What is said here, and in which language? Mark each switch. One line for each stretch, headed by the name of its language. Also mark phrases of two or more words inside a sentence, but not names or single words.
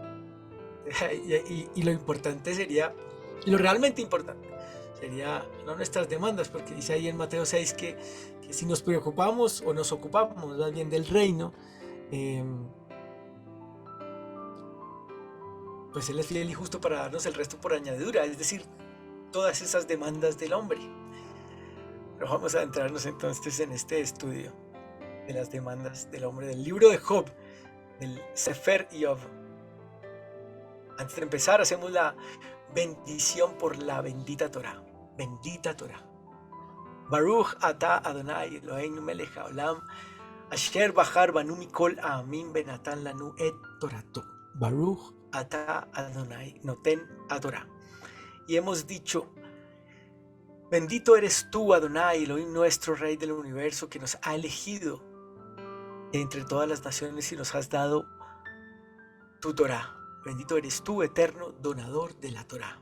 Spanish: Y lo importante sería, lo realmente importante, sería no nuestras demandas, porque dice ahí en Mateo 6 que si nos preocupamos o nos ocupamos más bien del reino, eh, pues Él es fiel y justo para darnos el resto por añadidura, es decir, todas esas demandas del hombre. Pero vamos a adentrarnos entonces en este estudio de las demandas del hombre, del libro de Job, del Sefer Job. Antes de empezar, hacemos la bendición por la bendita Torah. Bendita Torah.
Hebrew: ברוך אתה אדוני אלוהינו מלך העולם אשר בחר בנו מכל העמים ונתן לנו את תורתו. ברוך אתה אדוני נותן התורה.
Spanish: Y hemos dicho: bendito eres tú, Adonai, Elohim nuestro, Rey del universo, que nos ha elegido entre todas las naciones y nos has dado tu Torá. Bendito eres tú, eterno donador de la Torá.